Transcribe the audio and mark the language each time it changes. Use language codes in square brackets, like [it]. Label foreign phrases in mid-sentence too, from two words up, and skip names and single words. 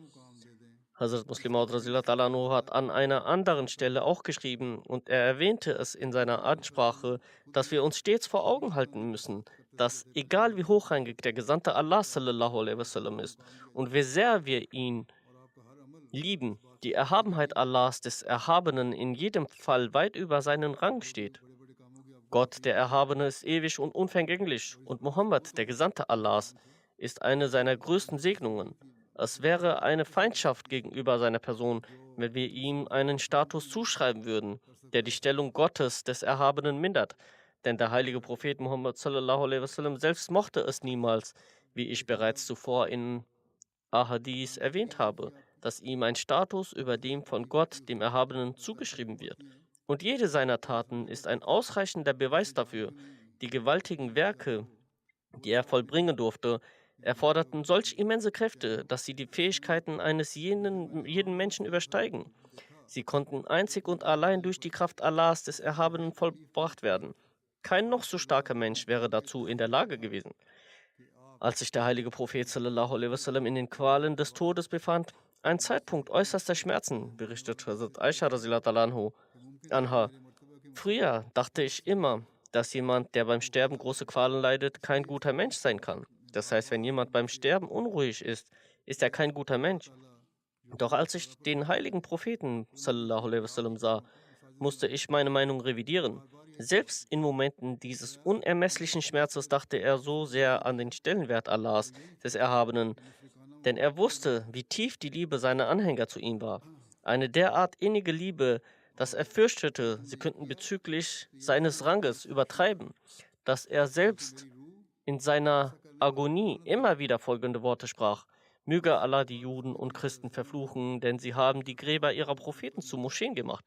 [de] Hazrat Muslim Maud [ar] رضي الله عنه [de] hat an einer anderen Stelle auch geschrieben, und er erwähnte es in seiner Ansprache, dass wir uns stets vor Augen halten müssen, dass egal wie hochrangig der Gesandte Allah [ar] صلى الله عليه وسلم [de] ist und wie sehr wir ihn lieben, die Erhabenheit Allahs des Erhabenen in jedem Fall weit über seinen Rang steht. Gott, der Erhabene, ist ewig und unvergänglich, und Mohammed, der Gesandte Allahs, ist eine seiner größten Segnungen. Es wäre eine Feindschaft gegenüber seiner Person, wenn wir ihm einen Status zuschreiben würden, der die Stellung Gottes, des Erhabenen, mindert. Denn der heilige Prophet Muhammad [ar] صلى الله عليه وسلم [de] selbst mochte es niemals, wie ich bereits zuvor in Ahadith erwähnt habe, dass ihm ein Status über dem von Gott, dem Erhabenen, zugeschrieben wird. Und jede seiner Taten ist ein ausreichender Beweis dafür. Die gewaltigen Werke, die er vollbringen durfte, erforderten solch immense Kräfte, dass sie die Fähigkeiten eines jeden Menschen übersteigen. Sie konnten einzig und allein durch die Kraft Allahs des Erhabenen vollbracht werden. Kein noch so starker Mensch wäre dazu in der Lage gewesen. Als sich der heilige Prophet [ar] صلى الله عليه وسلم [de] in den Qualen des Todes befand, ein Zeitpunkt äußerster Schmerzen, berichtet Hazrat Aisha [ar] رضي الله عنها. [de] Früher dachte ich immer, dass jemand, der beim Sterben große Qualen leidet, kein guter Mensch sein kann. Das heißt, wenn jemand beim Sterben unruhig ist, ist er kein guter Mensch. Doch als ich den heiligen Propheten [ar] صلى الله عليه وسلم [de] sah, musste ich meine Meinung revidieren. Selbst in Momenten dieses unermesslichen Schmerzes dachte er so sehr an den Stellenwert Allahs, des Erhabenen, denn er wusste, wie tief die Liebe seiner Anhänger zu ihm war. Eine derart innige Liebe, dass er fürchtete, sie könnten bezüglich seines Ranges übertreiben, dass er selbst in seiner Agonie immer wieder folgende Worte sprach: Möge Allah die Juden und Christen verfluchen, denn sie haben die Gräber ihrer Propheten zu Moscheen gemacht.